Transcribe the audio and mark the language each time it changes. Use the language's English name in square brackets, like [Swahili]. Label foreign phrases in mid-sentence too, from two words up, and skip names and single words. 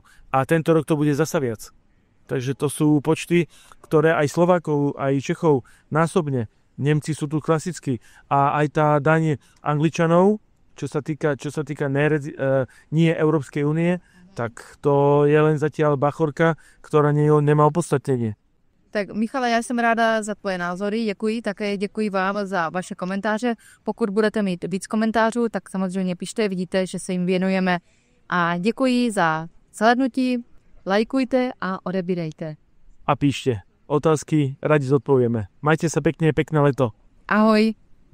[Slovak] A tento rok to bude zasa viac. Takže to sú počty, ktoré aj Slovákov, aj Čechov násobne. Nemci sú tu klasicky. A aj tá daň Angličanov, čo sa týka nie Európskej únie, tak to je len zatiaľ bachorka, ktorá nemá opodstatnenie. [Czech] Tak Michale, já jsem ráda za tvoje názory, děkuji, také děkuji vám za vaše komentáře. Pokud budete mít víc komentářů, tak samozřejmě pište, vidíte, že se jim věnujeme. A děkuji za slednutí, lajkujte a odebírejte. [Slovak] A píšte otázky, radi zodpovieme. Majte sa pekne, pekné leto. Ahoj.